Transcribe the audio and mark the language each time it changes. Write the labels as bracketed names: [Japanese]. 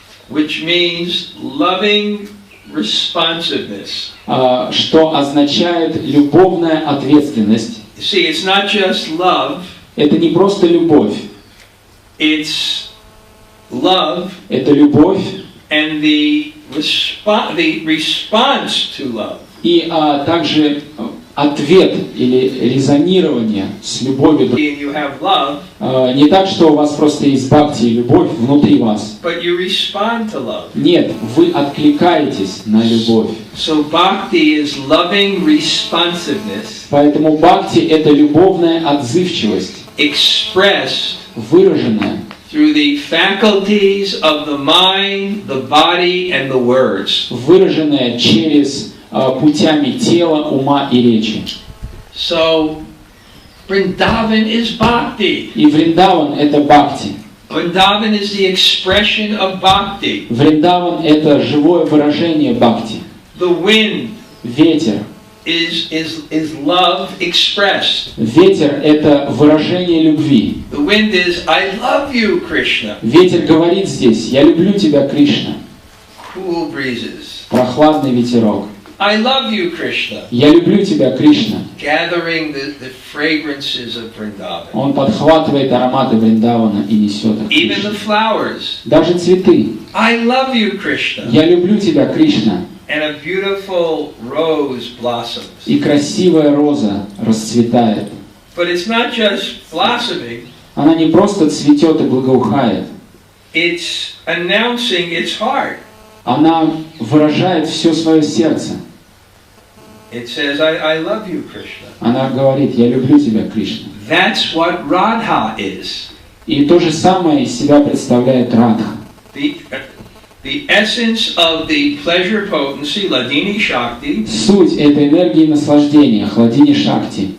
[English] Which means loving responsiveness. [Russian] Что означает любовная ответственность. [English] See, it's not just love. [Russian] Это не просто любовь. [English] It's love [Russian] Это любовь [English] and the response to love. [Russian] и также ответ или резонирование с любовью. [English] You have love, [Russian] Не так, что у вас просто есть бхакти и любовь внутри вас. [English] but you respond to love. [Russian] Нет, вы откликаетесь на любовь. [English] So bhakti is loving responsiveness [Russian] Поэтому бхакти – это любовная отзывчивость, [English] expressed [Russian] выраженная [English] through the faculties of the mind, the body, and the words. [Russian] выраженная через путями тела, ума и речи. [English] So Vrindavan is bhakti. [Russian] И Вриндаван – это бхакти. [English] Vrindavan is the expression of bhakti. [Russian] Вриндаван – это живое выражение бхакти. [English] The wind [Russian] Ветер. [English] is love expressed. [Russian] Ветер – это выражение любви. [English] The wind is, I love you, Krishna. [Russian] Ветер говорит здесь: «Я люблю тебя, Кришна». [English] Cool breezes. [Russian] прохладный ветерок. [English] I love you, Krishna. [Russian] Я люблю тебя, Кришна. [English] Gathering the fragrances of Vrindavan. [Russian] Он подхватывает ароматы Вриндавана и несет их. [English] Even the flowers. [Russian] Даже цветы. [English] I love you, Krishna. [Russian] Я люблю тебя, Кришна. [English] And a beautiful rose blossoms. [Russian] И красивая роза расцветает. [English] But it's not just blossoming. [Russian] Она не просто цветет и благоухает. [English] It's announcing its heart. [Russian] Она выражает все свое сердце. [English] It says, I love you, Krishna. [Russian] Она говорит, я люблю тебя, Кришна. [English] That's what Radha is. [Russian] И то же самое из себя представляет Радха. [English] The essence of the pleasure potency, Ladini Shakti, [Russian] Суть этой энергии наслаждения, Хладини Шакти,